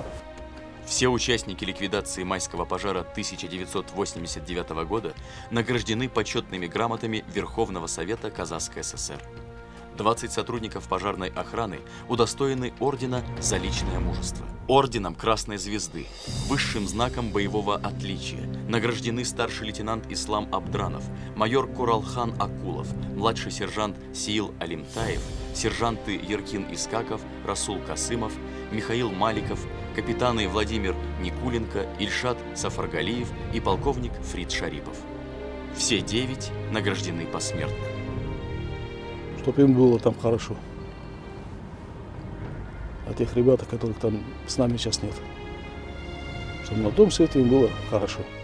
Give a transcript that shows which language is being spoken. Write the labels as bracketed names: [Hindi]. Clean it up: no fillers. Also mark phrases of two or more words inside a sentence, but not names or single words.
[Russian] Все участники ликвидации майского пожара 1989 года награждены почетными грамотами Верховного Совета Казахской ССР. 20 сотрудников пожарной охраны удостоены ордена за личное мужество, орденом Красной Звезды, высшим знаком боевого отличия. Награждены старший лейтенант Ислам Абдранов, майор Куралхан Акулов, младший сержант Сиил Алимтаев, сержанты Еркин Искаков, Расул Касымов, Михаил Маликов, капитаны Владимир Никуленко, Ильшат Сафаргалиев и полковник Фрид Шарипов. Все 9 награждены посмертно. Чтобы им было там хорошо. А тех ребят, которых там с нами сейчас нет. Чтобы на том свете им было хорошо.